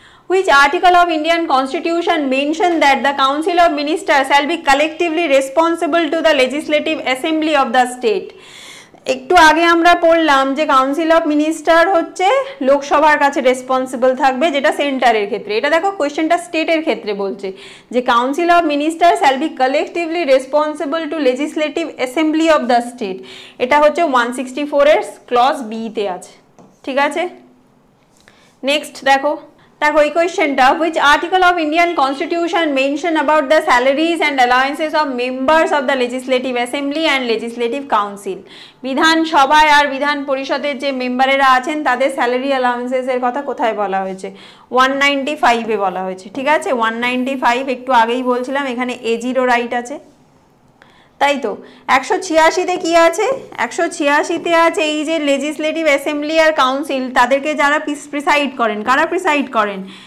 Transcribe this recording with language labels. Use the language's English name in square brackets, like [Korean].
[English] Which article of Indian Constitution mention that the Council of Ministers shall be collectively responsible to the Legislative Assembly of the state? [Bangla] একটু আগে আমরা পড়লাম যে council of minister হচ্ছে লোকসভার কাছে responsible থাকবে, যেটা সেন্টারের ক্ষেত্রে। এটা দেখো কোয়েশ্চেনটা স্টেটের ক্ষেত্রে বলছে যে council of minister [English] Shall be collectively responsible to legislative assembly of the state. [Bangla] এটা হচ্ছে 164-এর ক্লজ বি-তে আছে, ঠিক আছে? নেক্সট দেখো এই কোয়েশ্চেনটা, [English] which article of Indian Constitution mention about the salaries and allowances of members of the Legislative Assembly and Legislative Council? [Bangla] বিধানসভায় আর বিধান পরিষদের যে মেম্বারেরা আছেন তাদের স্যালারি অ্যালাউন্সেস এর কথা কোথায় বলা হয়েছে? 195-এ বলা হয়েছে, ঠিক আছে? 195 একটু আগেই বলছিলাম, এখানে এজিরও রাইট আছে, তাই তো? 186-তে কি আছে? 186-তে আছে এই যে লেজিসলেটিভ অ্যাসেম্বলি আর কাউন্সিল, তাদেরকে যারা প্রিসাইড করেন, কারা প্রিসাইড করেন?